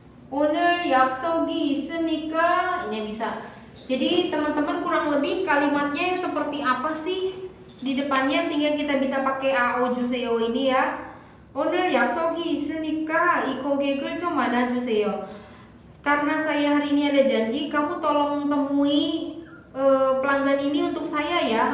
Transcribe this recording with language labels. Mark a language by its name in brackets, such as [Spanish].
[Korean] 오늘 약속이 있으니까 [Indonesian] ini bisa. Jadi teman-teman kurang lebih kalimatnya seperti apa sih di depannya sehingga kita bisa pakai AO 주세요 ini ya. [Korean] 오늘 약속이 있으니까 이 고객을 좀 안아주세요. [Indonesian] Karena saya hari ini ada janji, kamu tolong temui pelanggan ini untuk saya ya.